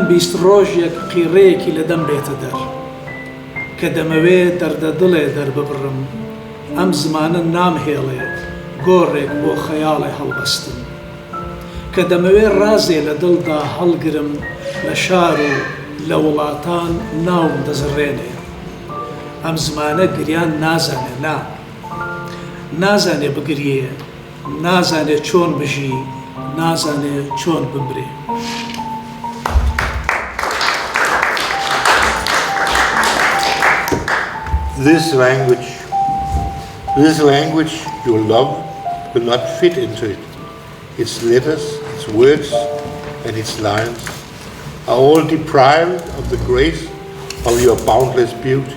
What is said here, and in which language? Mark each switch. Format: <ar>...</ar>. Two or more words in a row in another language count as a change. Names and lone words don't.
<ckb>بیست ڕۆژێک قیڕەیەکی لە دەم بێتە دەر کە دەمەوێ دەردە دڵێ دەرببڕم ئەم زمانە نامهێڵێ گۆڕێک بۆ خەیاڵێ هەڵبەستم کە دەمەوێ ڕازێ لە دڵدا هەڵگرم لە شار و لە وڵاتان ناوم دەزڕێنێ ئەم زمانە گریان نازانێ نازانێ بگریێ نازانێ چۆن بژی نازانێ چۆن بمرێ</ckb> <en>This language you love will not fit into it. Its letters, its words, and its lines are all deprived of the grace of your boundless beauty.</en>